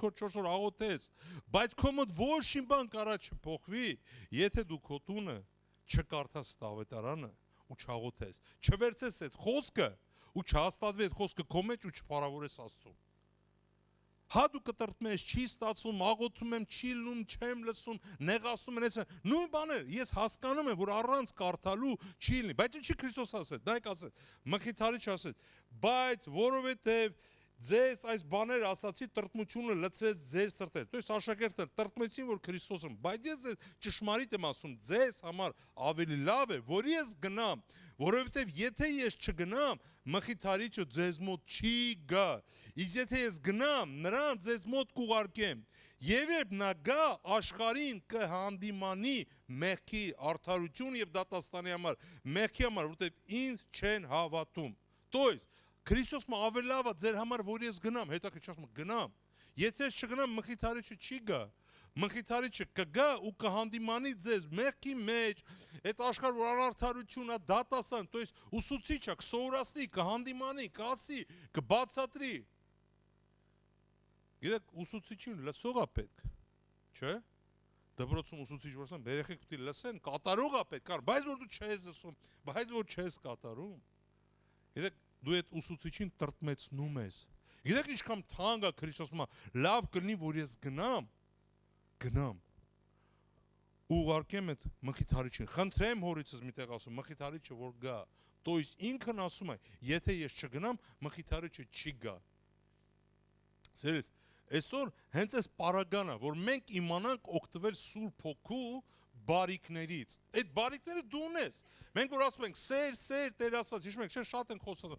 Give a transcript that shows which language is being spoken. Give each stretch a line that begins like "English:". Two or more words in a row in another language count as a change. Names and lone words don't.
Armenian: օր, 4 օր աղոթես, բայց քո մոտ ոչ մի բան կարա չփոխվի, եթե դու քո տունը չկարդաս ավետարանը ու չաղոթես, չվերցես այդ խոսքը ու չհաստատվի այդ խոսքը քո մեջ ու չփարավորես Աստծուն։ Հա դու կտրտում ես, չի ստացվում, աղոթում եմ, չի լում, չեմ լսում, նեղացում են, նույն բաներ, ես հասկանում եմ, որ առանց կարդալու չի լինի, բայց ինչի Քրիստոս ասեց, նայեք ասեց, մխիթարիչ ասեց, բայց որովհետև ձեզ այս բաներ ասացի տրտմությունը լցրեց ձեր սրտեր,
Russian: то есть
Armenian: աշակերտները տրտմեցին, որ Քրիստոսն, բայց ես ճշմարիտ եմ ասում, ձեզ համար ավելի լավ է, որ ես գնամ, որովհետև եթե ես չգնամ, մխիթարիչը ձեզ մոտ չի գա, իսկ եթե ես գնամ, նրան ձեզ մոտ կուղարկեմ, եւ երբ նա գա, աշխարհին կհանդիմանի մեղքի արդարություն եւ դատաստանի համար, մեղքի համար, որովհետև ինձ չեն հավատում,
Russian: то есть
Armenian: Քրիստոսը ավելի լավ է ձեր համար, որ ես գնամ, հետաքրքիր ասում գնամ։ Եթե ես չգնամ, մխիթարիչը չի գա։ Մխիթարիչը կգա ու կհանդիմանի ձեզ մեղքի մեջ, այդ աշխարհ որ անարդարություն է, դատաստան,
Russian: то есть
Armenian: ուսուցիչը կսովորացնի, կհանդիմանի, կասի, կբացատրի։ Գիտեք, ուսուցիչին լսող է պետք, չէ՞։ Դպրոցում ուսուցիչ որ ասում, երեխեք պիտի լսեն, կատարող է պետք, բայց որ դու չես լսում, բայց որ չես կատարում։ Գիտեք, դու այդ ուսուցիչին տրտմեցնում ես։ Գիտեք ինչքան թանկ է Քրիստոսը, լավ կլինի, որ ես գնամ ու ուղարկեմ այդ մխիթարիչին։ Խնդրեմ հորիցս մի տեղ ասում, մխիթարիչը որ գա,
Russian: то есть
Armenian: ինքն ասում է, եթե ես չգնամ, մխիթարիչը չի գա։ Սերես, այսօր հենց այս պարագանը, որ մենք իմանանք օգտվել Սուրբ Հոգու բարիքներից, այդ բարիքները դու ունես, մենք որ ասում ենք սեր, Տեր Աստված, հիշում եք, շատ ենք խոսում,